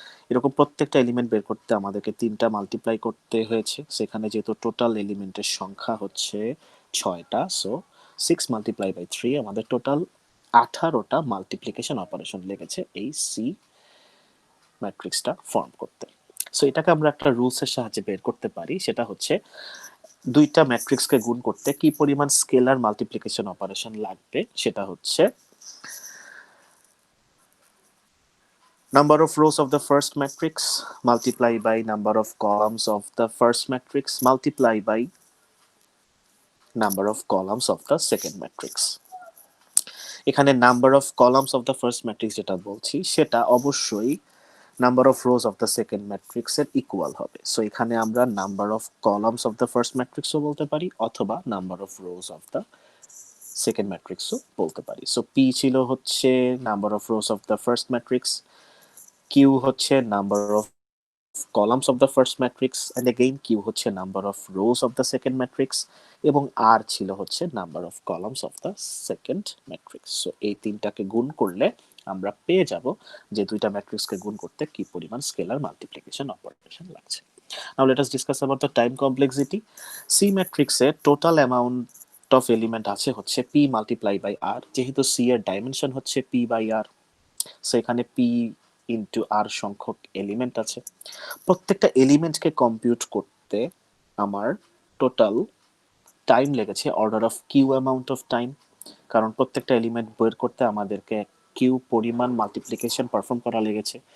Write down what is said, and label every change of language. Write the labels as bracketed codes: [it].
[bn] এরকম প্রত্যেকটা এলিমেন্ট বের করতে আমাদেরকে 3টা মাল্টিপ্লাই করতে হয়েছে। সেখানে যেহেতু টোটাল এলিমেন্টের সংখ্যা হচ্ছে 6টা, সো 6 মাল্টিপ্লাই বাই 3, আমাদের টোটাল 18টা মাল্টিপ্লিকেশন অপারেশন লেগেছে এই সি ম্যাট্রিক্সটা ফর্ম করতে। সো এটাকে আমরা একটা রুলসের সাহায্যে বের করতে পারি। সেটা হচ্ছে দুইটা ম্যাট্রিক্সকে গুণ করতে কি পরিমাণ স্কেলার মাল্টিপ্লিকেশন অপারেশন লাগবে, সেটা হচ্ছে [en] number of rows of the first matrix multiply by number of columns of the first matrix multiply by number of columns of the second matrix. [bn] এখানে number of columns of the first matrix যেটা বলছি সেটা অবশ্যই number of rose of the second ম্যাট্রিক্সের equal হবে। So এখানে আমরা number of columns of the first ম্যাট্রিক্সও বলতে পারি, অথবা number of rose of the second ম্যাট্রিক্সও বলতে পারি। [en] So P ছিল হচ্ছে number of rows of the first matrix, Q হচ্ছে number of columns of the first matrix, and again q হচ্ছে number of rows of the second matrix, এবং r ছিল হচ্ছে number of columns of the second matrix. [bn] So এই তিনটাকে গুণ করলে আমরা পেয়ে যাব যে দুইটা ম্যাট্রিক্সকে গুণ করতে কি পরিমাণ স্কেলার মাল্টিপ্লিকেশন অপারেশন লাগছে। [en] Now let us discuss about the time complexity. [bn] C matrix এর টোটাল অ্যামাউন্ট অফ এলিমেন্ট আছে হচ্ছে p মাল্টিপ্লাই বাই r, যেহেতু c এর ডাইমেনশন হচ্ছে p বাই r, সো এখানে p ইনটু আর সংখ্যক এলিমেন্ট আছে। প্রত্যেকটা এলিমেন্টকে কম্পিউট করতে আমার টোটাল টাইম লেগেছে order of Q amount of time, কারণ প্রত্যেকটা এলিমেন্ট বের করতে আমাদেরকে কিউ পরিমাণ মাল্টিপ্লিকেশন পারফর্ম করা লেগেছে।